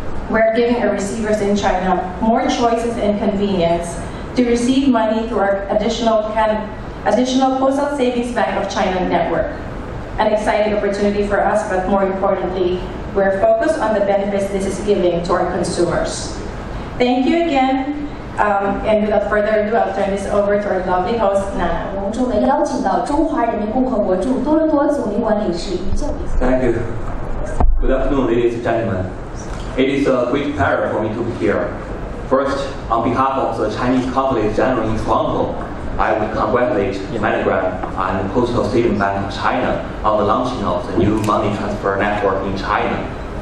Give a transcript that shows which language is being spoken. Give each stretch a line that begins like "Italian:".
English: We're giving our receivers in China more choices and convenience to receive money through our additional Postal Savings Bank of China network. An exciting opportunity for us, but more importantly, we're focused on the benefits this is giving to our consumers. Thank you again, and without further ado, I'll turn this over to our lovely host, Nana.
Chinese: 隆重地邀请到中华人民共和国驻多伦多总领馆领事于教理。
English: Thank you. Good afternoon, ladies and gentlemen. It is a great pleasure for me to be here. First, on behalf of the Chinese Consulate General in Toronto, I would congratulate Moneygram and Postal Savings Bank of China on the launching of the new money transfer network in China.